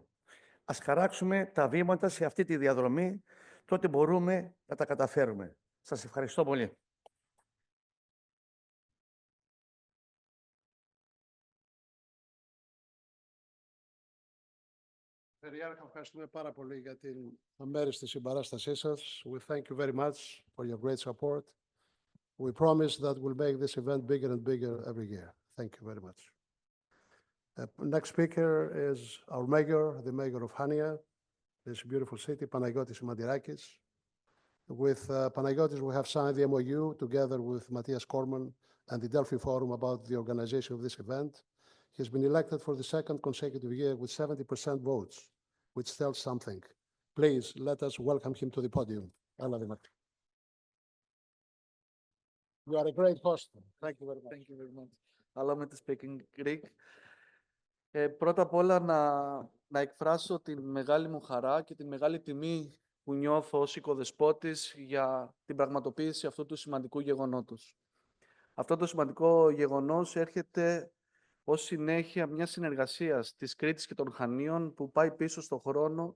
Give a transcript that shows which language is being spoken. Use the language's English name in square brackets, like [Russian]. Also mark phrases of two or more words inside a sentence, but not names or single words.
[Greek] Ας χαράξουμε τα βήματα σε αυτή τη διαδρομή, τότε μπορούμε να τα καταφέρουμε. Σας ευχαριστώ πολύ. Περιάρχα, ευχαριστούμε πάρα πολύ για την αμέριστη συμπαράστασή σας. [English] We thank you very much for your great support. We promise that we'll make this event bigger and bigger every year. Thank you very much. Next speaker is our mayor, the mayor of Chania, this beautiful city, Panagiotis Simandirakis. With Panagiotis, we have signed the MOU together with Matthias Korman and the Delphi Forum about the organization of this event. He has been elected for the second consecutive year with 70% votes, which tells something. Please, let us welcome him to the podium. You are a great host. Thank you very much. Thank you very much. Allow me to speak in Greek. [Greek] Πρώτα απ' όλα να εκφράσω την μεγάλη μου χαρά και την μεγάλη τιμή που νιώθω ως οικοδεσπότης για την πραγματοποίηση αυτού του σημαντικού γεγονότος. Αυτό το σημαντικό γεγονός έρχεται ως συνέχεια μιας συνεργασίας της Κρήτης και των Χανίων που πάει πίσω στο χρόνο